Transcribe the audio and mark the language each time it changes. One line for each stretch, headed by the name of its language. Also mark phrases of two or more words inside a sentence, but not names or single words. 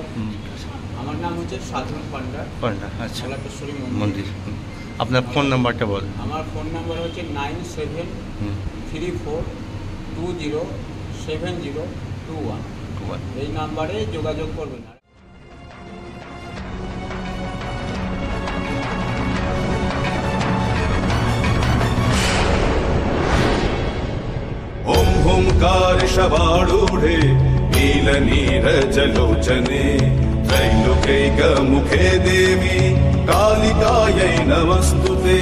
Bangla: আমার নাম হচ্ছে সাধন পান্ডা। আচ্ছা, কলাকেশ্বরী মন্দির। আপনার ফোন নাম্বারটা বল। আমার ফোন নাম্বার হচ্ছে 9734207021। এই নাম্বারে যোগাযোগ করবেন।
Sanskrit: ओम ओंकार शवारूढे नीलनीरजलोचने त्रैलोक्यैकमुखे देवी कालिकायै नमस्तुते।